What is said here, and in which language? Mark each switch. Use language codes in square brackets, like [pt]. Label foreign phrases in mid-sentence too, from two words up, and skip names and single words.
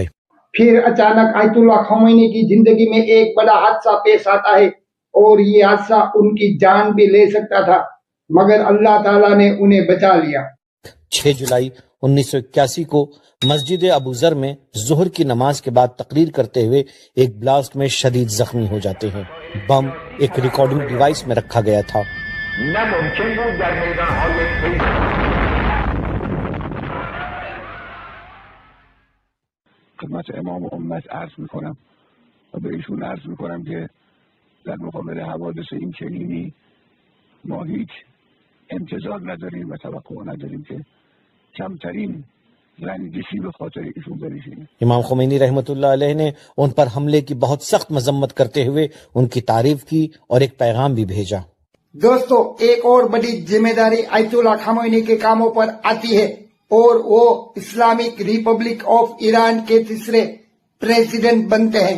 [ur] پھر اچانک آیت اللہ خامنہئی کی زندگی میں ایک بڑا حادثہ پیش آتا ہے اور یہ حادثہ ان کی جان بھی لے سکتا تھا، مگر اللہ تعالیٰ نے انہیں بچا لیا۔ 6 جولائی 1981 کو مسجد ابو ذر میں ظہر کی نماز کے بعد تقریر کرتے ہوئے ایک بلاسٹ میں شدید زخمی ہو جاتے ہیں۔ بم ایک [en] recording device [ur] میں رکھا گیا تھا۔ [fa] نہ ممکن بود در میدان‌های خدمت امام امت عرض میکنم و به ایشون عرض میکنم که در مقابل حوادث این چنینی ما هیچ انتظار نداریم و توقع نداریم که کمترین رنجشی به خاطر ایشون بنشینه. [ur] امام خمینی رحمۃ اللہ علیہ نے ان پر حملے کی بہت سخت مذمت کرتے ہوئے ان کی تعریف کی اور ایک پیغام بھی بھیجا. دوستو ایک اور بڑی ذمہ داری آیت اللہ خمینی کے کاموں پر آتی ہے اور وہ [en] Islamic Republic of Iran [ur] کے تیسرے پریزیڈنٹ بنتے ہیں.